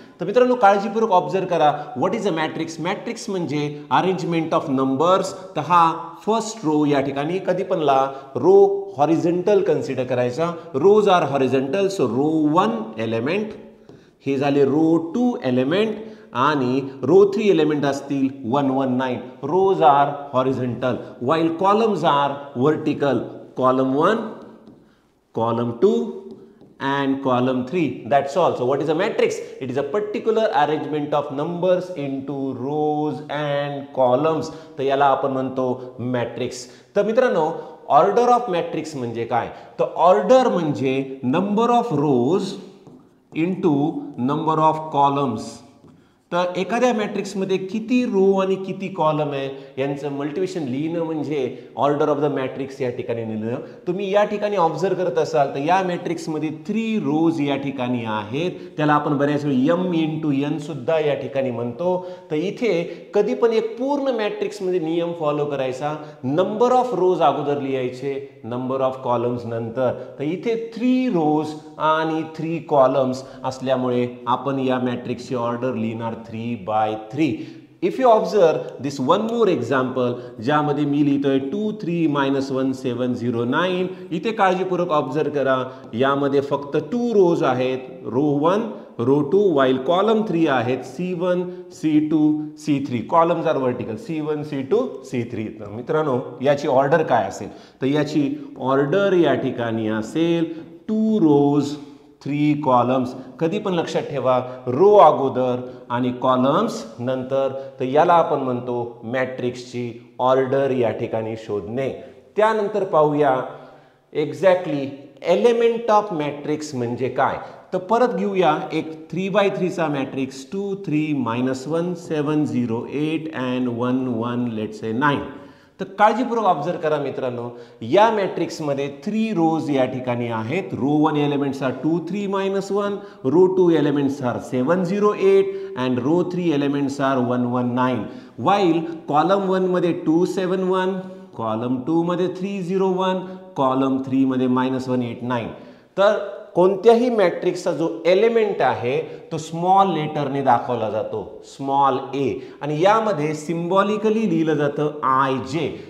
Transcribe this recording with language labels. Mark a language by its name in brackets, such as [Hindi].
[Marathi] तर मित्रांनो, काळजीपूर्वक ऑब्झर्व करा. [English] What is a matrix. [Marathi] Matrix म्हणजे [English] Arrangement of numbers. [Marathi] तर हा फर्स्ट रो या ठिकाणी कधी पण रो हॉरिझॉन्टल कन्सिडर करायचा. [English] rows are horizontal, so row 1 element, [Marathi] हे झाले [English] row 2 element, आणि row 3 element [Marathi] असतील [English] 1 1 9. Rows are horizontal while columns are vertical. Column 1, column 2 and column 3. That's all. So what is a matrix? It is a particular arrangement of numbers into rows and columns. [Marathi] तर याला आपण म्हणतो matrix. तर मित्रांनो, order of matrix म्हणजे काय? तर order म्हणजे number of rose into number of columns. तर एखाद्या मॅट्रिक्समध्ये किती रो आणि किती कॉलम आहे यांचं मल्टिप्लिकेशन लिहिणं म्हणजे ऑर्डर ऑफ द मॅट्रिक्स या ठिकाणी लिहिणं. तुम्ही या ठिकाणी ऑब्झर्व करत असाल तर या मॅट्रिक्समध्ये 3 रोज या ठिकाणी आहेत. त्याला आपण बऱ्याच वेळी m इंटू n सुद्धा या ठिकाणी म्हणतो. तर इथे कधी पण एक पूर्ण मॅट्रिक्समध्ये नियम फॉलो करायचा. नंबर ऑफ रोज अगोदर लिहायचे, नंबर ऑफ कॉलम्स नंतर. तर इथे 3 रोज आणि 3 कॉलम्स असल्यामुळे आपण या मॅट्रिक्सची ऑर्डर लिहिणार 3 by 3. [English] If you observe this one more example, [Marathi] ज्यामध्ये मी लिहितोय [English] 2 3 -1 7 0 9. [Marathi] इथे काळजीपूर्वक ऑब्झर्व करा, यामध्ये फक्त 2 रोज आहेत, रो 1 रो 2, while कॉलम 3 आहेत C1 C2 C3. [English] columns are vertical [Marathi] C1 C2 C3. तर मित्रांनो, याची ऑर्डर काय असेल? तर याची ऑर्डर या ठिकाणी असेल 2 रोज 3 कॉलम्स. कधी पण लक्षात ठेवा, रो अगोदर आणि कॉलम्स नंतर. तर याला आपण म्हणतो मॅट्रिक्सची ऑर्डर या ठिकाणी शोधणे. त्यानंतर पाहूया एक्झॅक्टली एलिमेंट ऑफ मॅट्रिक्स म्हणजे काय. तर परत घेऊया एक 3 by 3 चा मॅट्रिक्स. 2 3 -1 7 0 8 and 1 1 [English] let's say [Marathi] 9. तर काळजीपूर्वक ऑब्झर्व करा मित्रांनो, या मॅट्रिक्समध्ये 3 रोज या ठिकाणी आहेत. [English] Row 1 elements are 2 3 -1, row 2 elements are 7 0 8 and row 3 elements are 1 1 9. [Marathi] while column 1 मध्ये 2 7 1, कॉलम 2 मध्ये 3 0 1, कॉलम 3 मध्ये -1 8 9. तर कोणत्याही मॅट्रिक्सचा जो एलिमेंट आहे तो स्मॉल लेटरने दाखवला जातो, स्मॉल a, आणि यामध्ये सिम्बॉलिकली लिहिलं जातं IJ.